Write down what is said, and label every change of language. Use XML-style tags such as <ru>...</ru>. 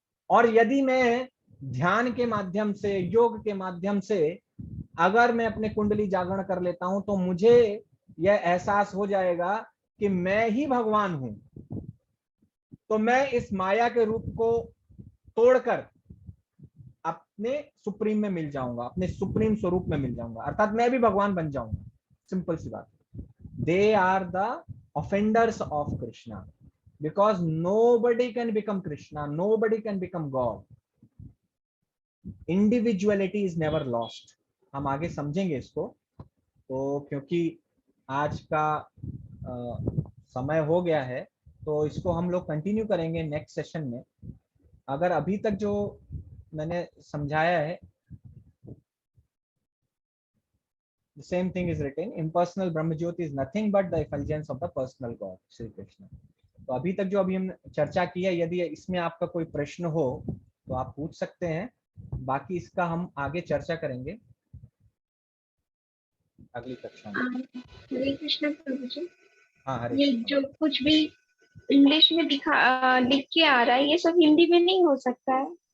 <hi>और यदि मैं ध्यान के माध्यम से, योग के माध्यम से अगर मैं अपने कुंडली जागरण कर लेता हूं, तो मुझे यह एहसास हो जाएगा कि मैं ही भगवान हूं। तो मैं इस माया के रूप को तोड़कर अपने सुप्रीम में मिल जाऊंगा, अपने सुप्रीम स्वरूप में मिल जाऊंगा, अर्थात मैं भी भगवान बन जाऊंगा। सिंपल सी बात।</hi> <en>They are the offenders of Krishna, because nobody can become Krishna, nobody can become God. Individuality is never lost.</en> <hi>हम आगे समझेंगे इसको। तो क्योंकि आज का समय हो गया है, तो इसको हम लोग कंटिन्यू करेंगे नेक्स्ट सेशन में। अगर अभी तक जो मैंने समझाया है,</hi> <en>the same thing is written, impersonal Brahma Jyoti is nothing but the effulgence of the personal God, Shri Krishna.</en> <hi>तो अभी तक जो अभी हम चर्चा की है, यदि इसमें आपका कोई प्रश्न हो तो आप पूछ सकते हैं, बाकी इसका हम आगे चर्चा करेंगे अगली कक्षा में। हरे कृष्ण प्रभु जी। हाँ, हरे ये कृष्ण। जो कुछ भी इंग्लिश में लिख के आ रहा है, ये सब हिंदी में नहीं हो सकता है?</hi>